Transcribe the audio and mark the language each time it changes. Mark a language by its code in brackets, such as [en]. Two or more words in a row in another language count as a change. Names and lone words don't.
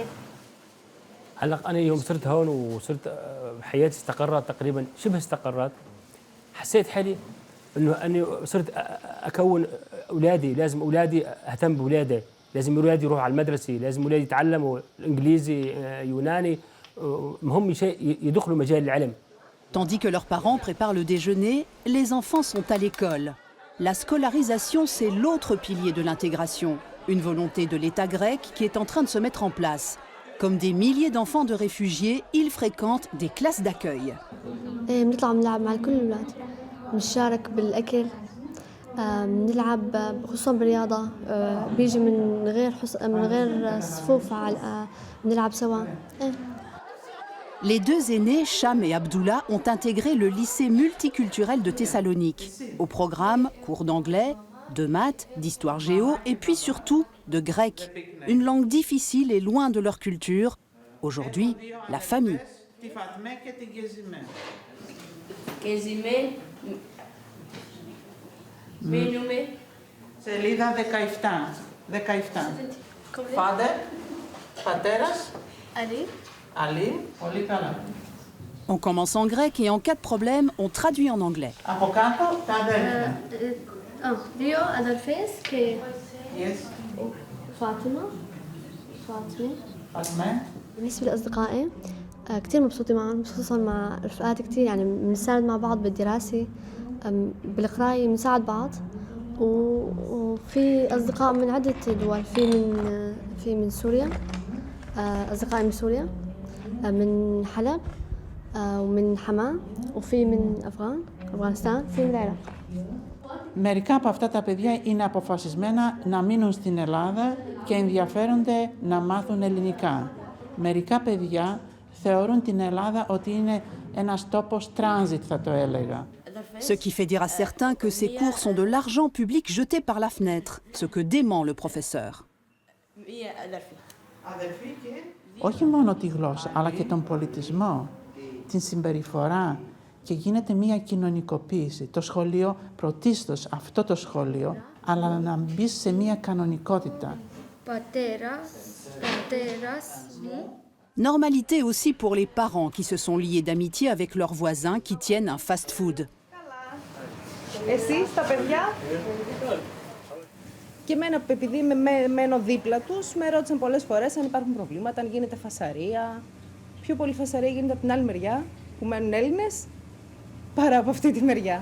[ar] هلا أنا يوم صرت هون وصرت حياتي استقرت تقريبا شبه استقرت. حسيت حالي إنه أني صرت أكون أولادي، لازم أولادي أهتم بأولادي، لازم أولادي يروحوا على المدرسة، لازم أولادي يتعلموا الإنجليزي يوناني، مهم شيء يدخلوا مجال العلم. [fr] Tandis que leurs parents préparent le déjeuner, les enfants sont à l'école. La scolarisation, c'est l'autre pilier de l'intégration, une volonté de l'État grec qui est en train de se mettre en place. Comme des milliers d'enfants de réfugiés, ils fréquentent des classes d'accueil. [ar] بنطلع بنلعب مع كل الأولاد، بنشارك بالأكل، بنلعب خصوصا بالرياضة، بيجي من غير صفوف بنلعب سوا. [fr] Les deux aînés, Cham et Abdullah, ont intégré le lycée multiculturel de Thessalonique. Au programme, cours d'anglais, de maths, d'histoire géo et puis surtout de grec. Une langue difficile et loin de leur culture. Aujourd'hui, la famille. [el] Σελίδα 17. Father, πατέρας. Ali. Πολύ καλά. [fr] On commence en grec et en cas de problème, on traduit en anglais. [el] Από κάτω τα αδέρφια. Δύο αδερφές και Yes. [ar] فاطمة. فاطمة. بالنسبة لأصدقائي كتير مبسوطة معهم، خصوصا مع رفقاتي كتير، يعني بنساعد مع بعض بالدراسة، بالقراية بنساعد بعض، وفي أصدقاء من عدة دول، في من سوريا، أصدقائي من سوريا، من حلب، ومن حماة، وفي من أفغانستان، في من العراق. [el] Μερικά από αυτά τα παιδιά είναι αποφασισμένα να μείνουν στην Ελλάδα και ενδιαφέρονται να μάθουν ελληνικά. Μερικά παιδιά θεωρούν την Ελλάδα ότι είναι ένας τόπος transit, θα το έλεγα. [fr] Ce qui fait dire à certains que ces cours sont de l'argent public jeté par la fenêtre, ce que dément le professeur. [el] Όχι μόνο τη γλώσσα, αλλά και τον πολιτισμό, την συμπεριφορά, και γίνεται μια κοινωνικοποίηση. Το σχολείο, πρωτίστως αυτό το σχολείο, αλλά να μπει σε μια κανονικότητα. [fr] Normalité aussi pour les parents qui se sont liés d'amitié avec leurs voisins qui tiennent un fast-food. [el] Εσείς τα παιδιά. Και εμένα, επειδή μένω δίπλα τους, με ρώτησαν πολλές φορές αν υπάρχουν προβλήματα, αν γίνεται φασαρία, πιο πολύ φασαρία γίνεται από την άλλη μεριά, που μένουν Έλληνες, παρά από αυτή τη μεριά.